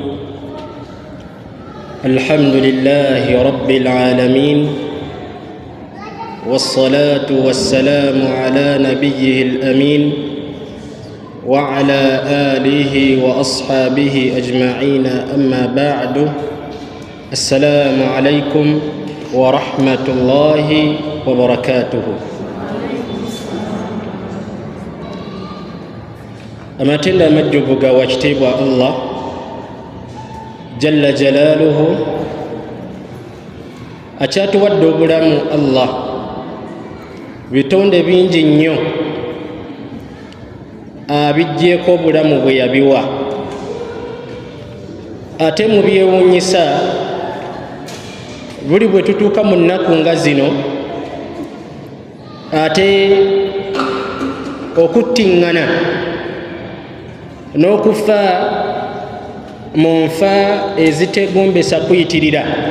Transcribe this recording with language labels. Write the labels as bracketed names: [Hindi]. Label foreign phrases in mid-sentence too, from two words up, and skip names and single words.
[Arabic] الحمد لله رب العالمين، والصلاة والسلام على نبيه الأمين وعلى آله وأصحابه أجمعين. أما بعد، السلام عليكم ورحمة الله وبركاته. [Ganda] amatenda amajjuvu ga wakitiibwa Allah [Arabic] جل جلاله [Ganda] akyatuwadde obulamu. Allah bitonde bingi nnyo abiggyeko obulamu bwe yabiwa, ate mu byewuunyisa buli bwe tutuuka mu nnaku nga zino, ate okuttiŋŋana n'okufa mu nfa ezitegombesa kuyitirira.